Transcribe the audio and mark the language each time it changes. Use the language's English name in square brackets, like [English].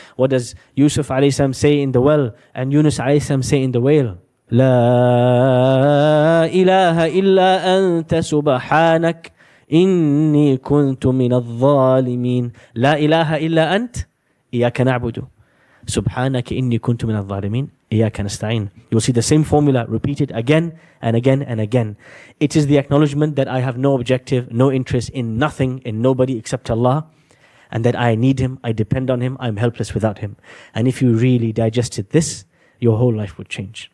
[English] What does Yusuf alayhi salam say in the well? And Yunus alayhi salam say in the whale? [Arabic] لا إله إلا أنت سبحانك إني كنت من الظالمين. لا إله إلا أنت إياك نعبد سبحانك إني كنت من الظالمين إياك نستعين. [English] You'll see the same formula repeated again and again and again. It is the acknowledgement that I have no objective, no interest in nothing, in nobody except Allah, and that I need Him, I depend on Him, I'm helpless without Him. And if you really digested this, your whole life would change.